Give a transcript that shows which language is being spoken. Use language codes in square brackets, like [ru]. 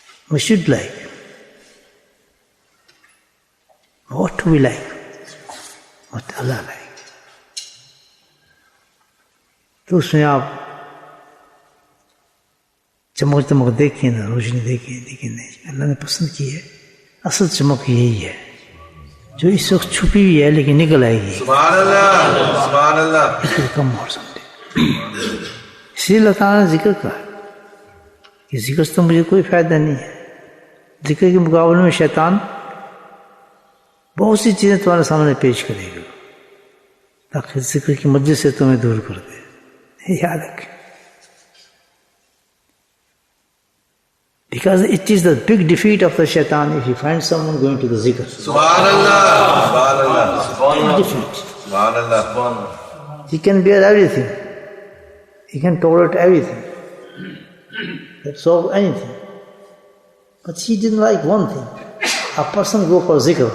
[en] we should like, what do we like, what Allah like. [ur] تو اس میں آپ چمک چمک دیکھیں نا، روشنی دیکھیں، لیکن نہیں، اللہ نے پسند کی ہے. اصل چمک یہی ہے جو اس وقت چھپی ہوئی ہے لیکن نکل آئے گی. سبحان اللہ، سبحان اللہ. اس کو کم اور سمجھے. اس لیے اللہ تعالیٰ نے ذکر کہا کہ ذکر سے تو مجھے کوئی فائدہ نہیں ہے. ذکر کے مقابلے میں شیطان بہت سی چیزیں تمہارے سامنے پیش کرے گا تاکہ ذکر کی مجلس سے تمہیں دور کر دے. یاد رکھیں، [en] because it is the big defeat of the shaitan if he finds someone going to the zikr. [ur] سبحان اللہ، سبحان اللہ، [en] Big defeat. [ur] سبحان اللہ. [en] He can bear everything, he can tolerate everything, absorb anything, but he didn't like one thing: a person go for zikr.